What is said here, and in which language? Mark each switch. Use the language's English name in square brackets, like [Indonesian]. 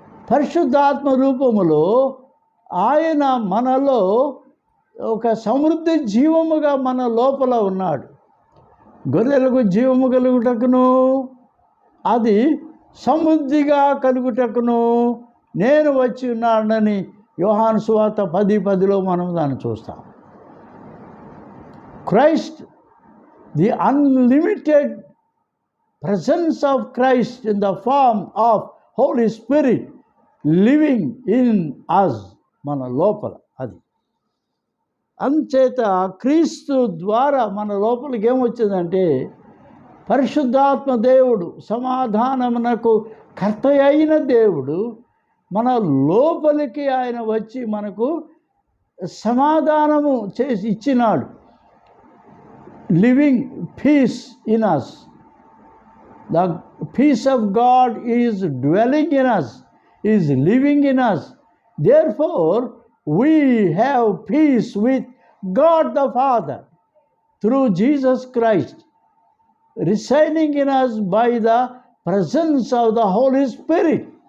[Telugu] పరిశుద్ధాత్మ రూపములో ఆయన మనలో ఒక సమృద్ధి జీవముగా మన లోపల ఉన్నాడు. గొర్రెలకు జీవము కలుగుటకును అది సమృద్ధిగా కలుగుటకును నేను వచ్చి ఉన్నానని యోహాను సువార్త 10:10లో మనం దాన్ని చూస్తాం. [English] Christ, the unlimited presence of Christ in the form of Holy Spirit living in us, [Telugu] మన లోపల. అది అంచేత క్రీస్తు ద్వారా మన లోపలికి ఏమొచ్చిందంటే పరిశుద్ధాత్మ దేవుడు, సమాధానమునకు కర్త అయిన దేవుడు మన లోపలికి ఆయన వచ్చి మనకు సమాధానము చేసి ఇచ్చినాడు. [English] living peace in us. The peace of God is dwelling in us, is living in us. Therefore, we have peace with God the Father through Jesus Christ, residing in us by the presence of the Holy Spirit.